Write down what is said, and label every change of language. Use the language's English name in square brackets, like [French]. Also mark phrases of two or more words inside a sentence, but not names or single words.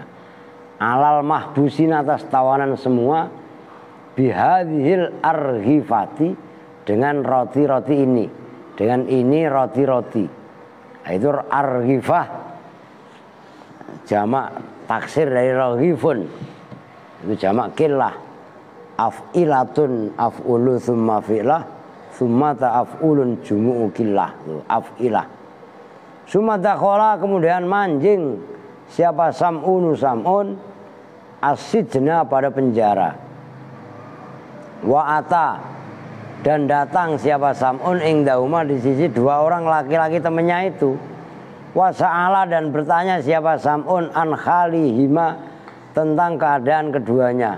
[Arabic] على المحبوسين, [Indonesian] atas tawanan semua, [Arabic] بهذه الأرغفة, [Indonesian] dengan roti-roti ini, dengan ini roti-roti. Nah, itu arghifah, jamak taksir dari raghifun, itu jamak killah. [Arabic] أفعلة أفعل ثم فعلة ثم تأفعل جموع قلة، أفعلة. ثم دخل, [Indonesian] kemudian manjing siapa Sam'unu Sam'un as-sijna, pada penjara. [Arabic] وأتى, [Indonesian] dan datang siapa Sam'un ingdahuma, di sisi dua orang laki-laki temannya itu. [Arabic] وسأل, [Indonesian] dan bertanya siapa Sam'un [Arabic] عن حاليهما, [Indonesian] tentang keadaan keduanya.